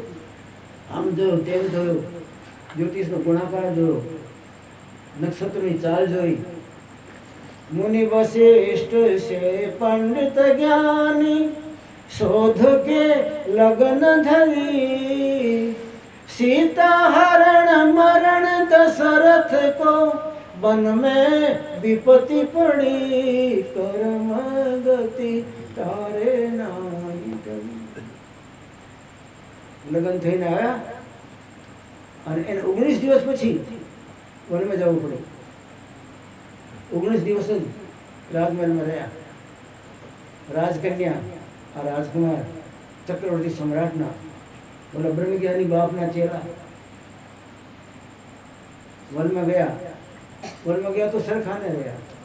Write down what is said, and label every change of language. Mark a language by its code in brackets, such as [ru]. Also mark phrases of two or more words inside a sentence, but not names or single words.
[gu] આમ જોયું, તેમ જોયું, જ્યોતિષનો ગુણાકાર જોયો, નક્ષત્રની ચાલ જોઈ. [hi] मुनि वशिष्ठ से पंडित ज्ञानी, शोध के लग्न धरी. सीता हरण मरण दशरथ को वन में विपत्ति पड़ी, कर्म गति तारे नाई टरी. [gu] લગ્ન થઈને આવ્યા અને એને 19 દિવસ પછી વનમાં જવું પડ્યું. 19 દિવસ જ રાજમહેલમાં રહ્યા. રાજકન્યા આ રાજકુમાર ચક્રવર્તી સમ્રાટના બોલા બ્રહ્મજ્ઞાની બાપના ચેલા વનમાં ગયા તો સરખાને રહ્યા.